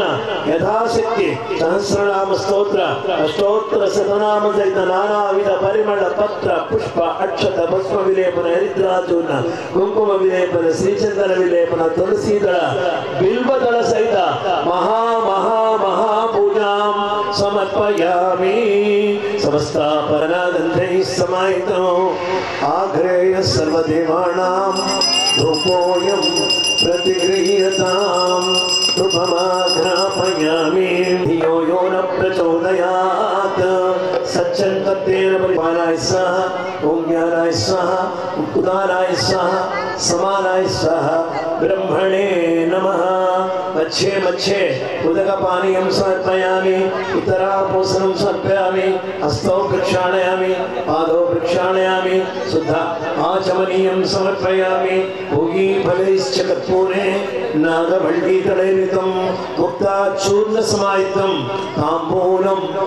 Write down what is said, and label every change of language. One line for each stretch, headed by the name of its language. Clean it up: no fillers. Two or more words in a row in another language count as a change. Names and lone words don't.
Sanskrit: యథాశక్తి సహస్రనామ స్తోత్ర అష్టోత్తర శతనామ సహిత నానావిధ పరిమళ పత్ర పుష్ప అక్షత భస్మ విలేపన హరిద్రాచూర్ణ కుంకుమ విలేపన శ్రీచందన విలేపన తులసీదళ బిల్వదళ సహిత మహా మహా మహా పూజాం సమర్పయామి సమస్తాపరణాగంధైః సమాహితో ఆగ్రేయ సర్వదేవానాం ధూపోయం प्रतिगृह्यतां रूपमाघ्रापयामि धियो यो न प्रचोदयात् सच्चन्तत्तेन परिपालाय स्वाहा ॐ ज्ञानाय स्वाहा उदाराय स्वाहा समानाय स्वाहा ब्रह्मणे नमः अच्छे मच्छे उदकपानीयं समर्पयामि उत्तरापोषणं समर्पयामि हस्तौ प्रक्षालयामि पादौ प्रक्षालयामि शुद्ध आचमनीयं समर्पयामि भोगीफलैश्च कर्पूरे नागवल्लीतलैर्युतं मुक्ताचूर्णसमायुक्तं ताम्बूलं